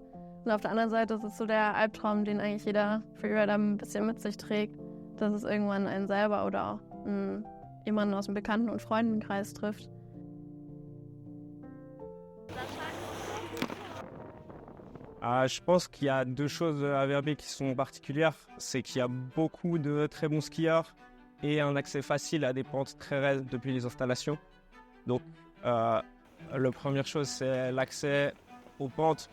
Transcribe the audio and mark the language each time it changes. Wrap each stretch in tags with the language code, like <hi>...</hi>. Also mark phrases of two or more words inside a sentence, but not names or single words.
<de>Und auf der anderen Seite ist es so der Albtraum, den eigentlich jeder Freerider ein bisschen mit sich trägt, dass es irgendwann einen selber oder auch jemanden aus dem Bekannten- und Freundenkreis trifft.</de> <fr>Je pense qu'il y a deux choses à Verbier qui sont particulières. C'est qu'il y a beaucoup de très bons skieurs et un accès facile à des pentes très raides depuis les installations. Donc, la première chose, c'est l'accès aux pentes.</fr>